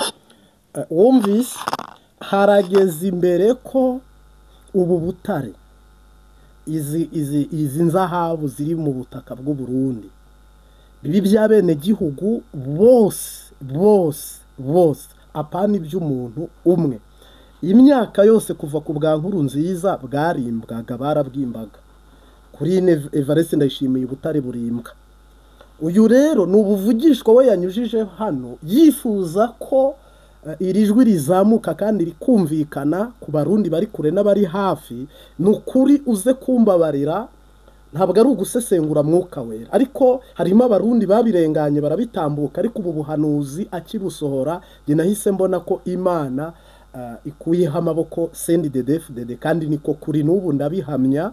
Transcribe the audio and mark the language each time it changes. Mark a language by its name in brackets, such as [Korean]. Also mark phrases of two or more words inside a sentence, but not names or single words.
[Kinyarwanda] Wumvise harageze imbere ko ubu butare, izi nzahabu ziri mu butaka bw'u Burundi bibi bya bene gihugu bose apana iby'umuntu umwe. Imyaka yose kuva ku bwa Nkurunziza bwarimbwaga, barabwimbaga. Kuri Evariste Ndayishimiye ubutare burimbwa. Uyu rero ni ubuvugishwa we yanyujije hano, yifuza ko iri jwi rizamuka kandi rikumvikana ku barundi bari kure n'abari hafi, ni ukuri uze kumbabarira, ntabwo ari ugusesengura mwuka wera, ariko harimo abarundi babirenganye barabitambuka, ariko ubu buhanuzi akibusohora njye nahise mbona ko Imana ikuyeho amaboko CNDD-FDD, kandi niko kuri n'ubu ndabihamya.